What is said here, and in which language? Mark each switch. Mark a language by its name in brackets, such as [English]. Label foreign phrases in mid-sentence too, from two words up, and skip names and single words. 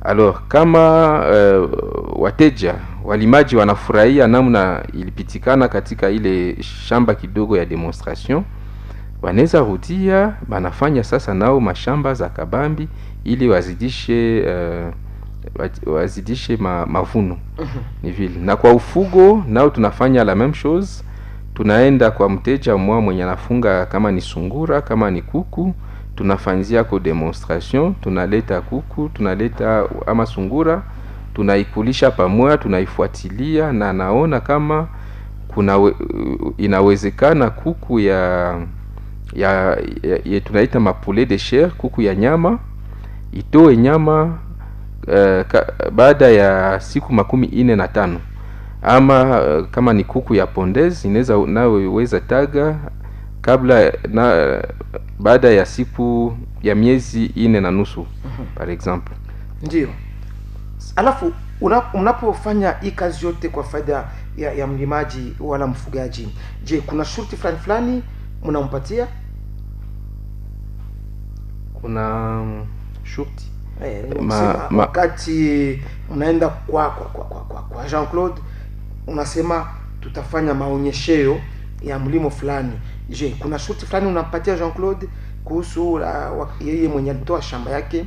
[Swahili] Alors kama wateja walimaji wanafurahia namna ilipitikana katika ile shamba kidogo ya demonstration, wanaweza rudia banafanya sasa nao mashamba za kabambi ili wazidishe mavuno. Ni vile. Na kwa ufugo nao tunafanya [French] la même chose. [Swahili] Tunaenda kwa mteja mwenye anafunga kama ni sungura, kama ni kuku, tunafanyia kwa demonstration, tunaleta kuku, tunaleta ama sungura, tunaikulisha pamoja, tunaifuatilia na naona kama inawezekana kuku ya tunaita [French] mapoulet de chair, [Swahili] kuku ya nyama itoe nyama baada ya siku 45, ama kama ni kuku ya pondezi inaweza naweza taga kabla baada ya siku ya miezi 4.5 [French] par exemple. [Swahili] Ndio. Alafu unapofanya hii kazi yote kwa faida ya mlimaji wala mfugaji, je, kuna shurti fulani mnampatia? Kuna shurti wakati unaenda kwa Jean-Claude unasema tutafanya maonyesheo ya mlimo fulani, je, kuna shurti fulani unampatia Jean-Claude kuhusu yeye mwenye alitoa shamba yake?